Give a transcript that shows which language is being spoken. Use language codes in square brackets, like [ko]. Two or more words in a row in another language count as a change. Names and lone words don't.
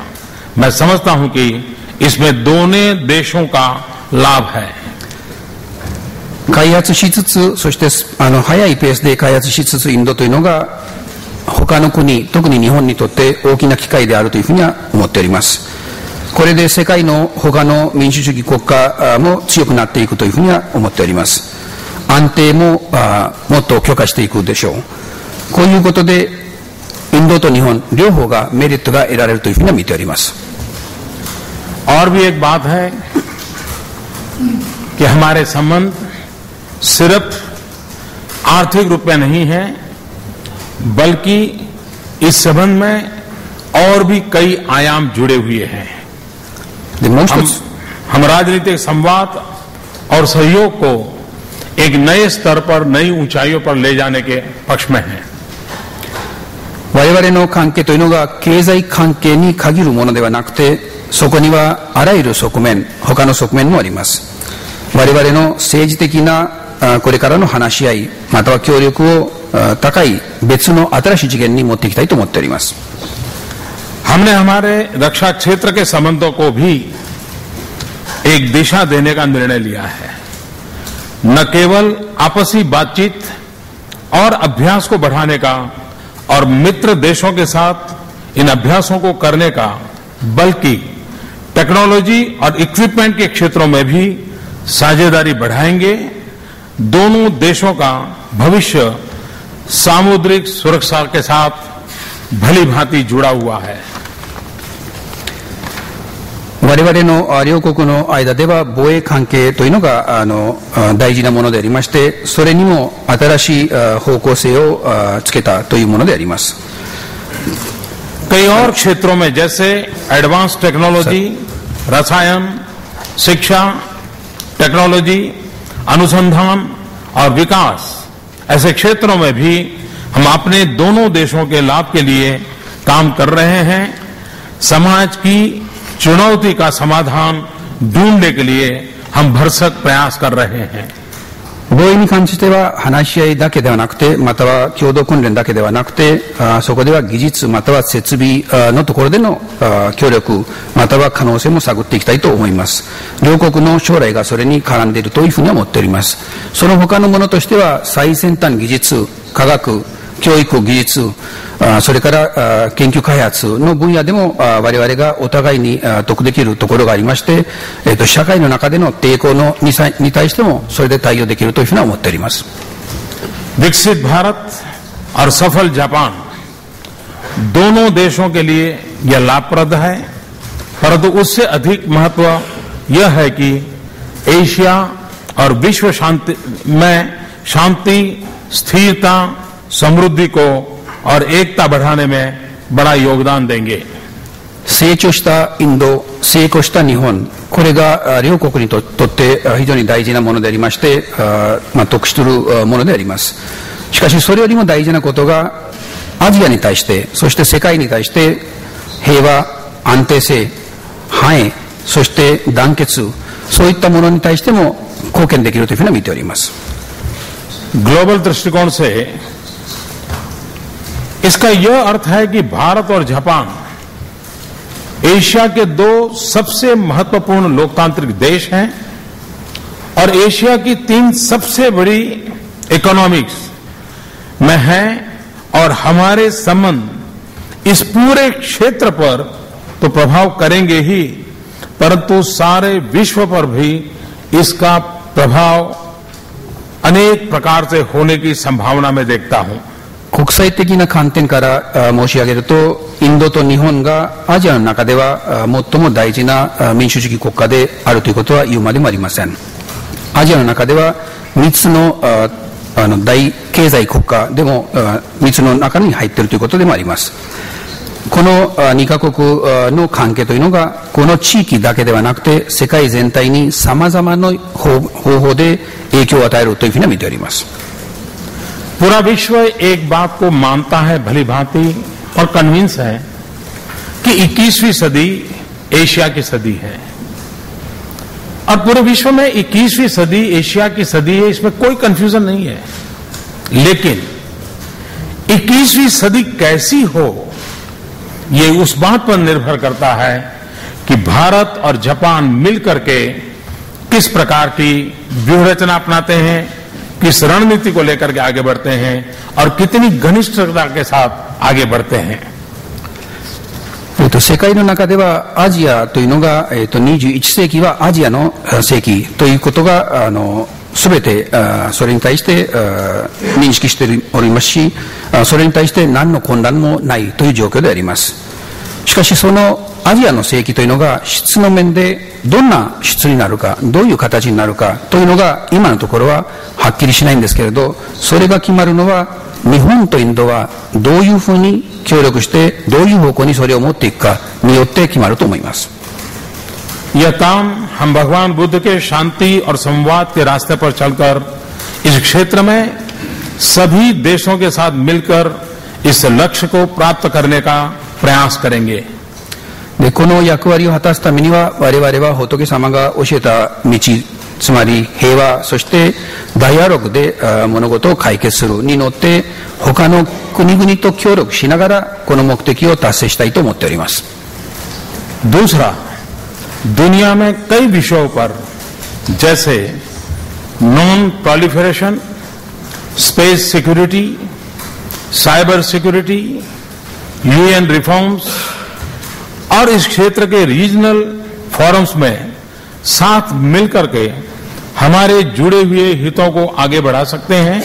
[hi] मैं समझता हूं कि इसमें दोनों देशों का लाभ है। [ja] 開発しつつ、そして早いペースで開発しつつインドというのが他の国、特に日本にとって大きな機会であるというふうには思っております。これで世界の他の民主主義国家も強くなっていくというふうには思っております。安定ももっと強化していくでしょう。こういうことでインドと日本両方がメリットが得られるというふうには見ております。 [hi] और भी एक बात है कि हमारे संबंध सिर्फ आर्थिक रूप में नहीं है, बल्कि इस संबंध में और भी कई आयाम जुड़े हुए हैं। हम राजनीतिक संवाद और सहयोग को एक नए स्तर पर, नई ऊंचाइयों पर ले जाने के पक्ष में हैं। [ja] 我々の関係というのが経済関係に限るものではなくて、そこにはあらゆる側面、他の側面もあります。我々の政治的なこれからの話し合い、または協力を高い別の新しい次元に持っていきたいと思っております。 [hi] हमने हमारे रक्षा क्षेत्र के संबंधों को भी एक दिशा देने का निर्णय लिया है। न केवल आपसी बातचीत और अभ्यास को बढ़ाने का और मित्र देशों के साथ इन अभ्यासों को करने का, बल्कि टेक्नोलॉजी और इक्विपमेंट के क्षेत्रों में भी साझेदारी बढ़ाएंगे। दोनों देशों का भविष्य सामुद्रिक सुरक्षा के साथ भली भांति जुड़ा हुआ है। [ja] 我々の両国の間では防衛関係というのが大事なものでありまして、それにも新しい方向性をつけたというものであります。 [hi] कई और क्षेत्रों में जैसे [en] advanced technology, [hi] रसायन, शिक्षा, टेक्नोलॉजी, अनुसंधान और विकास, ऐसे क्षेत्रों में भी हम अपने दोनों देशों के लाभ के लिए काम कर रहे हैं। समाज की चुनौती का समाधान ढूंढने के लिए हम भरसक प्रयास कर रहे हैं। [ja] 防衛に関しては話し合いだけではなくて、または共同訓練だけではなくて、そこでは技術または設備のところでの協力または可能性も探っていきたいと思います。両国の将来がそれに絡んでいるというふうに思っております。その他のものとしては最先端技術、科学、教育技術、それから研究開発の分野でも我々がお互いに得できるところがありまして、社会の中での抵抗に対してもそれで対応できるというふうに思っております。 [hi] विकसित भारत और सफल जापान दोनों देशों के लिए यह लाभप्रद है, परंतु उससे अधिक महत्व यह है कि एशिया और विश्व शांति में शांति, स्थिरता, समृद्धि को और एकता बढ़ाने में बड़ा योगदान देंगे। [ja] 成長したインド、成功した日本、これが両国にとって非常に大事なものでありまして、得するものであります。しかしそれよりも大事なことがアジアに対して、そして世界に対して平和、安定性、繁栄、そして団結、そういったものに対しても貢献できるというふうに見ております。 [hi] ग्लोबल दृष्टिकोण से इसका यह अर्थ है कि भारत और जापान एशिया के दो सबसे महत्वपूर्ण लोकतांत्रिक देश हैं और एशिया की 3 सबसे बड़ी इकोनॉमिक्स में हैं और हमारे संबंध इस पूरे क्षेत्र पर तो प्रभाव करेंगे ही, परंतु सारे विश्व पर भी इसका प्रभाव अनेक प्रकार से होने की संभावना मैं देखता हूं। [ja] 国際的な観点から申し上げると、インドと日本がアジアの中では最も大事な民主主義国家であるということは言うまでもありません。アジアの中では3つの大経済国家でも3つの中に入っているということでもあります。この2カ国の関係というのがこの地域だけではなくて世界全体に様々な方法で影響を与えるというふうに見ております。 [hi] पूरा विश्व एक बात को मानता है भली भांति और कन्विंस है कि 21वीं सदी एशिया की सदी है और पूरे विश्व में 21वीं सदी एशिया की सदी है, इसमें कोई कंफ्यूजन नहीं है। लेकिन 21वीं सदी कैसी हो ये उस बात पर निर्भर करता है कि भारत और जापान मिलकर के किस प्रकार की व्यूह रचना अपनाते हैं, किस रणनीति को लेकर के आगे बढ़ते हैं और कितनी घनिष्ठता के साथ आगे बढ़ते हैं। [ja] 世界の中ではアジアというのが、21世紀はアジアの世紀ということが全てそれに対して認識しておりますし、それに対して何の混乱もないという状況であります。しかしそのアジアの世紀というのが質の面でどんな質になるか、どういう形になるかというのが今のところははっきりしないんですけれど、それが決まるのは日本とインドはどういうふうに協力してどういう方向にそれを持っていくかによって決まると思います。 [hi] यह काम हम भगवान बुद्ध के शांति और संवाद के रास्ते पर चलकर इस क्षेत्र में सभी देशों के साथ मिलकर इस लक्ष्य को प्राप्त करने का प्रयास करेंगे। [ja] でこの役割を果たすためには我々は仏様が教えた道、つまり平和、そしてダイアログで物事を解決するに乗って他の国々と協力しながらこの目的を達成したいと思っております。 [hi] दूसरा, दुनिया में कई विषयों पर जैसे [en] non proliferation, space security, cyber security, UN reforms [hi] और इस क्षेत्र के [en] regional forums [hi] में साथ मिलकर के हमारे जुड़े हुए हितों को आगे बढ़ा सकते हैं।